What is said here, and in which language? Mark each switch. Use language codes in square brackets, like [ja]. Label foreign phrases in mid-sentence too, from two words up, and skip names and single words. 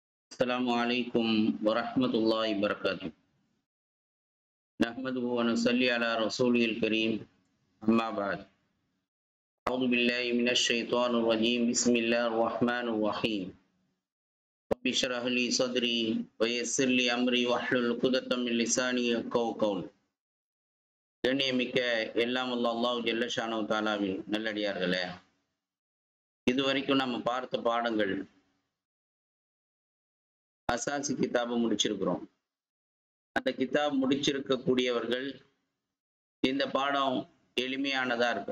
[ar] السلام عليكم ورحمة الله وبركاته. نحمده ونصلي على رسوله الكريم. أما بعد. أعوذ بالله من الشيطان الرجيم. بسم الله الرحمن الرحيم. رب اشرح لي صدري ويسر لي أمري واحلل عقدة من لساني يفقهوا قولي. [ta] கண்ணியமிக்க எல்லாம் அல்லாஹ் [ar] جل شأنه [ta] தாலாவின் நல்லடியார்களே, இதுவரைக்கும் நம்ம பார்த்த பாடங்கள் அசாசி கிதாபை முடிச்சிருக்கிறோம். அந்த கிதாப் முடிச்சிருக்கக்கூடியவர்கள் இந்த பாடம் எளிமையானதா இருக்கும்.